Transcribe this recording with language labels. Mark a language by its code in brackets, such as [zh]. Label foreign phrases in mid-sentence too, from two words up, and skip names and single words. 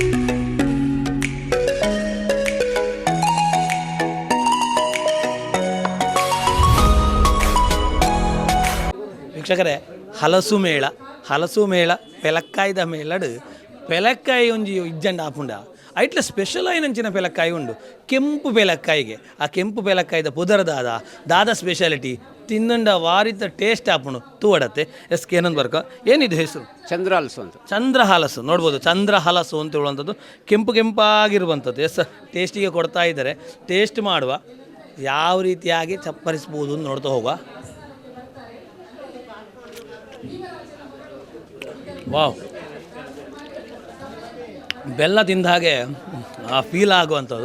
[tcy] ವೀಕ್ಷಕರೇ ಹಲಸು ಮೇಳ ಪೆಲಕ್ಕಾಯ್ದ ಮೇಳಡು ಪೆಲಕ್ಕಾಯಿ ಒಂಜಿ ಇಜ್ಜಂಡ ಆಪುಂಡ ಐಟ್ಲ ಸ್ಪೆಷಲ್ ಆಯ್ನಂಚಿನ ಪೆಲಕ್ಕಾಯಿ ಉಂಡು ಕೆಂಪು ಪೆಲಕ್ಕಾಯಿಗೆ ಆ ಕೆಂಪು ಪೆಲಕ್ಕಾಯ್ದ ಪುದರ ದಾದ ಸ್ಪೆಷಾಲಿಟಿ ತಿಂದುಂಡ ವಾರಿತ ಟೇಸ್ಟ್ ಆಪುಂಡು ತೂವಡತ್ತೆ ಎಸ್ಕೆ ಏನಂದು ಬರ್ಕ [kn] ಏನಿದು ಹೆಸರು? ಚಂದ್ರ ಹಲಸು ಅಂತ. ಚಂದ್ರ ಹಲಸು ನೋಡ್ಬೋದು, ಚಂದ್ರ ಹಲಸು ಅಂತ ಹೇಳುವಂಥದ್ದು ಕೆಂಪು ಕೆಂಪಾಗಿರುವಂಥದ್ದು. ಟೇಸ್ಟಿಗೆ ಕೊಡ್ತಾ ಇದ್ದಾರೆ. ಟೇಸ್ಟ್ ಮಾಡುವ ಯಾವ ರೀತಿಯಾಗಿ ಚಪ್ಪರಿಸ್ಬೋದು ಅಂತ ನೋಡ್ತಾ ಹೋಗುವ. ವಾವ್, ಬೆಲ್ಲ ತಿಂದ ಹಾಗೆ ಆ ಫೀಲ್ ಆಗುವಂಥದ್ದು.